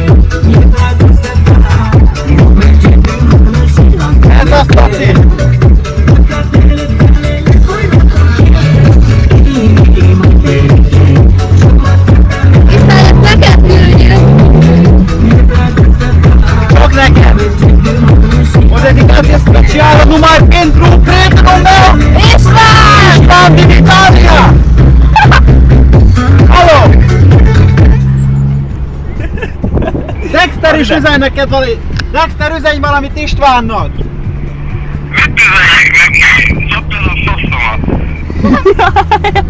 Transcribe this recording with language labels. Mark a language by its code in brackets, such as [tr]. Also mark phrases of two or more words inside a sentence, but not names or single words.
[hu] Ez azt Laci! István, ezt neked küldjük! Csak neked! [it] Ho dedicato speciale [ro] a numai pentru prietenul meu! [hu] István! [ro] István din Italia! [hu] Halló! Dexter is üzen neked valami! Dexter, üzenj valamit Istvánnak! Mit üzenek neki? Csaptad a faszomat!